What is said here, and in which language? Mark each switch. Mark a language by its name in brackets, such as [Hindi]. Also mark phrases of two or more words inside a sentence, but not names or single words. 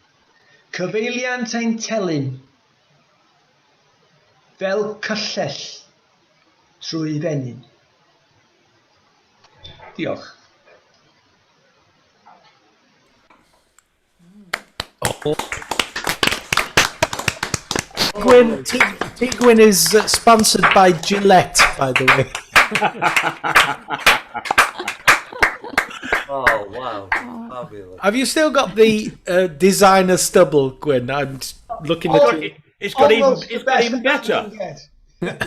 [Welsh] Cyfeiliant ein telyn, fel cyllell trwy fenyn. Diolch. [English] Gwyn is sponsored by Gillette, by the way. Oh, wow. Fabulous. Have you still got the designer stubble, Gwyn? I'm looking at it. It's got Almost even, the best even that better. you can get.